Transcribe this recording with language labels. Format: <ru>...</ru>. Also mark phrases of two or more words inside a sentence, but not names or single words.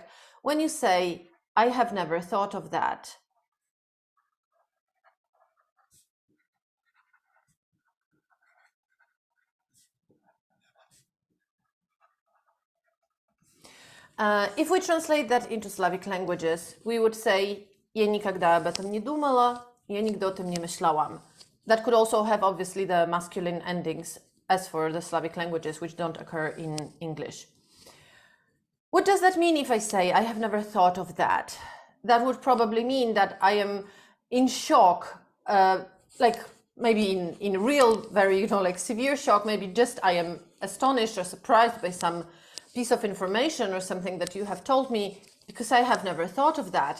<en>When you say, I have never thought of that. If we translate that into Slavic languages, we would say,</en> <ru>я никогда об этом не думала,</ru> <pl>ja nigdy o tym nie myślałam.</pl> <en>That could also have, obviously, the masculine endings, as for the Slavic languages, which don't occur in English. What does that mean if I say, I have never thought of that? That would probably mean that I am in shock, like maybe in real, very, like severe shock, maybe just I am astonished or surprised by some piece of information or something that you have told me, because I have never thought of that.</en>